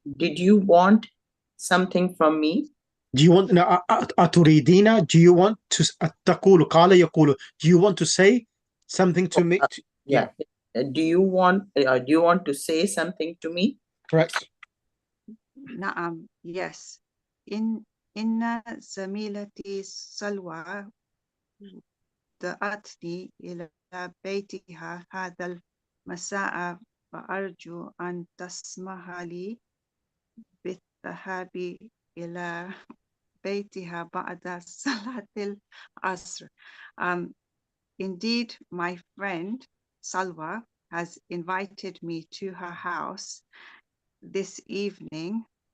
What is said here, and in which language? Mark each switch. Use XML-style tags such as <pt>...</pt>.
<en>Did you want something from me? Do you want</en> <ar>أتريدين?</ar> <en>Do you want to</en> <ar>تقول قال يقول.</ar> <en>Do you want to say something to me? Yeah. Do you want to say something to me? Correct. Na'am, yes.</en> <ar>Inna zamilati salwa da'atni ila baytiha hadha al-masa'a فأرجو أن تسمح لي بالذهاب إلى بيتها بعد صلاة العصر.</ar> <en>Indeed, my friend Salwa has invited me to her house this evening.</en>